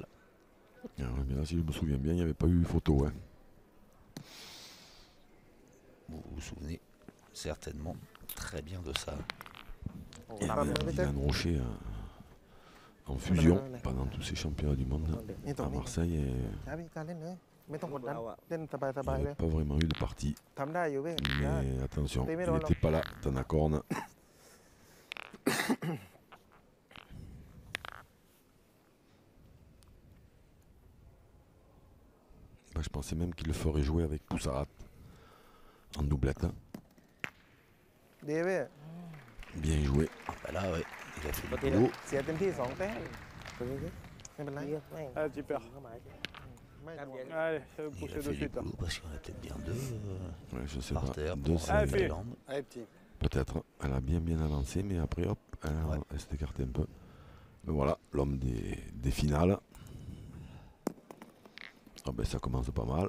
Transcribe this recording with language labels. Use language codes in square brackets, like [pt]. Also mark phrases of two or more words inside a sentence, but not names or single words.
[fr] Mais là, si je me souviens bien, il n'y avait pas eu photo. Hein. Vous vous souvenez certainement très bien de ça. Il y avait Dylan Rocher en fusion pendant tous ces championnats du monde à Marseille. Et [th] ช้าพี่การเล่นเลยไม่ต้องกดดัน เราอะ เล่นส [fr] il [th] บาย [fr] n'y [th] ๆเลย [fr] avait pas vraiment eu de partie. [th] ทำได้อยู่เว้ยได้ [fr] Mais attention, Mais il non, n'était pas là, Tanakorn. Je pensais même qu'il le ferait jouer avec Poussarat en doublette. [th] ดีเว้ย [fr] Bien joué. Ah bah là, ouais, il a fait Pas le boulot. [th] เสียเต็มที่2 แต้มไม่เป็นไร เยอะแม่ง Ah, tu perds. เข้ามา ไม่ต้อง [fr] Allez, ça va Il pousser a de fait du suite. Hein. boulot parce qu'il y en a peut-être bien deux Ouais, je sais par pas. terre Deux, pour c'est- Ah, la fait. Thaïlande. Allez, petit. Peut-être. Elle a bien avancé, mais après, hop, elle s'est écartée un peu. Mais voilà, l'homme des finales. Ah ben, ça commence pas mal.